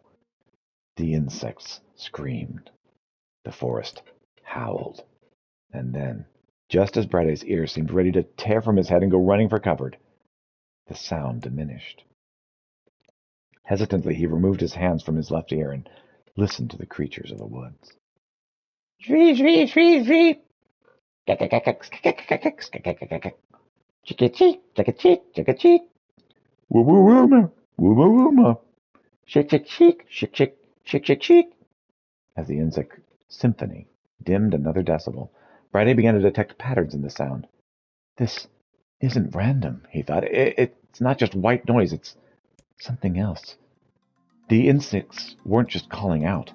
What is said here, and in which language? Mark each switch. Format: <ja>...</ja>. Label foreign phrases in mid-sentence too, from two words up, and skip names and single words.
<en>The insects screamed. The forest howled. And then, just as Brede's ears seemed ready to tear from his head and go running for cover, the sound diminished. Hesitantly, he removed his hands from his left ear and listened to the creatures of the woods. Shvee, shvee, shvee, shvee. Chicka-chee, chicka-chee, chicka-chee. Woo-woo-wooma, woo-woo-wooma. Chick, chick, chick, chick, chick, chick, chick, chick. As the insect symphony dimmed another decibel, Friday began to detect patterns in the sound. This isn't random, he thought. It's not just white noise, it's something else. The insects weren't just calling out.</en>